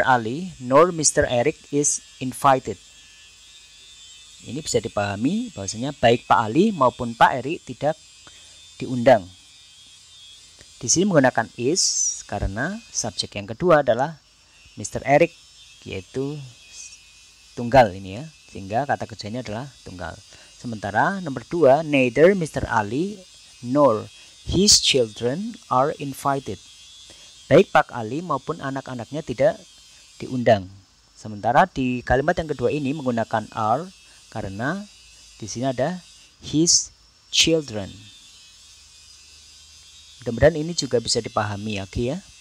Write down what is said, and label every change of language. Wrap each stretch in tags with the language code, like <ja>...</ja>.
<en>Ali nor Mr. Eric is invited.</en> <id>Ini bisa dipahami bahwasanya baik Pak Ali maupun Pak Eric tidak diundang. Di sini menggunakan is karena subjek yang kedua adalah Mr. Eric, yaitu tunggal ini ya, sehingga kata kerjanya adalah tunggal. Sementara nomor 2, neither Mr.</id> <en>Ali nor his children are invited.</en> <id>Baik Pak Ali maupun anak-anaknya tidak diundang. Sementara di kalimat yang kedua ini menggunakan are karena di sini ada his children. Mudah-mudahan ini juga bisa dipahami ya.</id>